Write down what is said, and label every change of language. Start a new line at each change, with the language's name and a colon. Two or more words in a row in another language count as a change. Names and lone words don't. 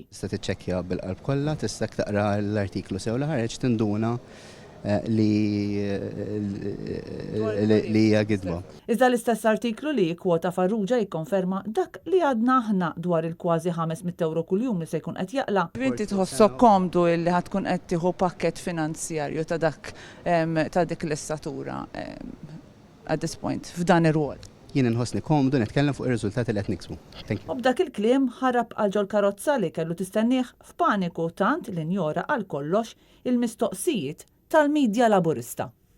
Maltese: Tista' tiċċekkja bil-qalb kollha, tista' taqra l-artiklu sew li ħareġ tinduna li hija gidba. Iżda l-istess artiklu li kwota Farrugia jikkonferma dak li għadna aħna dwar il-kważi 500 euro kuljum li se jkun qed jaqla. Inti tħossok komdu li ħad tkun qed tieħu pakkett finanzjarju ta' dik l-istatura
English: at this point
Maltese: f'dan ir-rwol. Jien inħossni komdu nitkellem fuq ir-riżultati li qed niksbu. U b'dak il-kliem ħarab għal ġol karozza li kellu tistennih f'paniku tant li njora għal kollox il-mistoqsijiet tal-Midja Laburista.